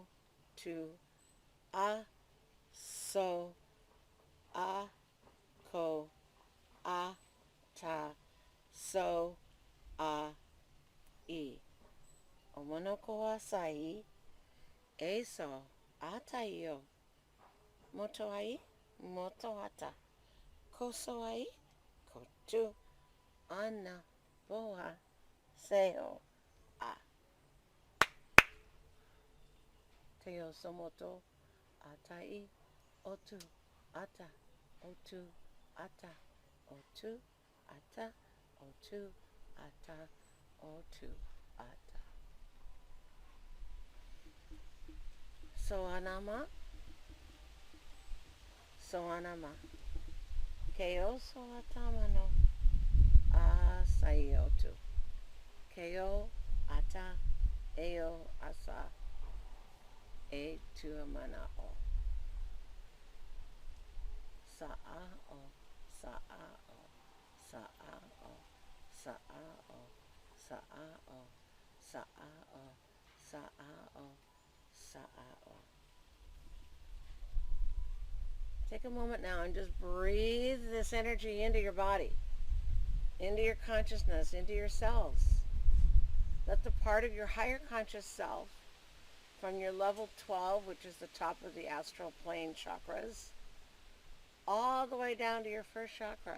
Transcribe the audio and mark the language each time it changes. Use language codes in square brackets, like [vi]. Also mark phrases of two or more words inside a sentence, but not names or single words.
[en] tu a so a ko a ta so a I o monoko asai eso ata io moto ai moto ata koso ai kotu ana boa seo a teo somoto ata I otu ata otu ata otu ata otu ata otu ata so anama keo so atamano asai otu keo ata eo asa e tu amana o sa'a o sa'a o sa'a o sa'a o sa'a o sa'a o sa'a o sa'a o. Take a moment now and just breathe this energy into your body, into your consciousness, into your cells. Let the part of your higher conscious self from your level 12, which is the top of the astral plane chakras, all the way down to your first chakra.